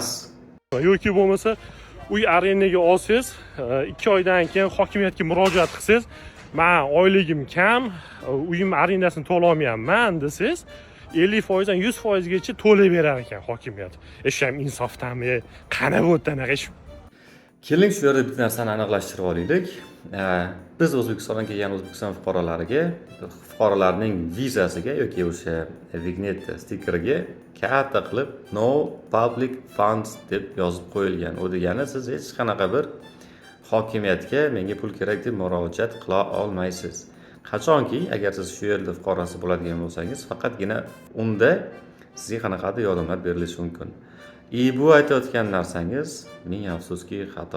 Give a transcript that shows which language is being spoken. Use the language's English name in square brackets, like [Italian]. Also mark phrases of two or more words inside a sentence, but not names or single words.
[Uzbek] Yoki bo'lmasa uy arendaga olsangiz, 2 oydan keyin hokimiyatga murojaat qilsangiz, "Men oyligim kam, uyim arendasini to'la olmayapman" desangiz, 50% dan 100% gacha to'lab berar ekan hokimiyat. Shu ham insofdanmi? Qana bu anaqa ish. Keling shu yerda bitta narsani aniqlashtirib olaylik. Biz O'zbekistondan kelgan O'zbekiston fuqarolarining vizasiga yoki o'sha vignetta stikeriga katta qilib [English] no public funds [Uzbek] deb yozib qo'yilgan. U degani siz hech qanaqa bir hokimiyatga menga pul kerak deb murojaat qila olmaysiz. Qachonki agar siz shu yerda fuqarosi bo'ladigan bo'lsangiz, faqatgina unda sizga qanaqadir yordamlar berilishi mumkin. Bu aytayotgan narsangiz ming afsuski xato.